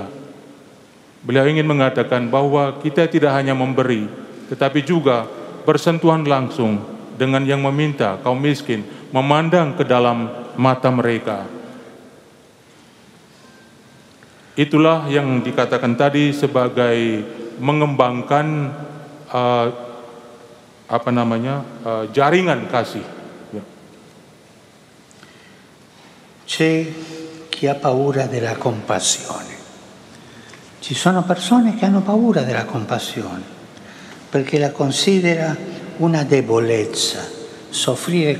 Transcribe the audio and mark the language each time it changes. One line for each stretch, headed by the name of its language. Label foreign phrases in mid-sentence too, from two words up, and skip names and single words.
Indonesian: Beliau ingin mengatakan bahwa kita tidak hanya memberi, tetapi juga bersentuhan langsung dengan yang meminta, kaum miskin, memandang ke dalam mata mereka. Itulah yang dikatakan tadi sebagai mengembangkan jaringan kasih.
Italian: C'è chi ha paura della compassione. Ci sono persone che hanno paura della compassione perché la considera una debolezza, soffrire